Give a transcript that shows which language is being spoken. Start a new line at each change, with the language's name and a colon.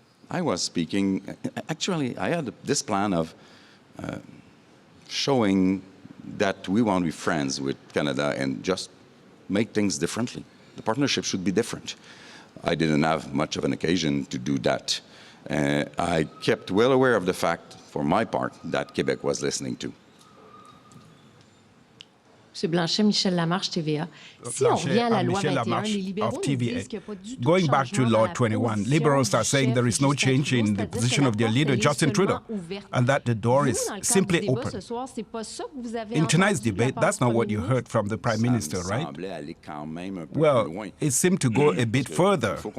English: I was speaking, actually, I had this plan of showing that we want to be friends with Canada and just make things differently. The partnership should be different. I didn't have much of an occasion to do that. I kept well aware of the fact, for my part, that Quebec was listening to.
French: M. Blanchet, Michel Lamarche, TVA. Si on revient à la loi 21, les libéraux nous disent qu'il n'y a pas du tout
English: Going back to Law 21, liberals are saying there is no change in the position of their leader, Justin Trudeau, and that the door is simply open. In tonight's debate, that's not what you heard from the Prime Minister, right? Well, it seemed to go a bit further.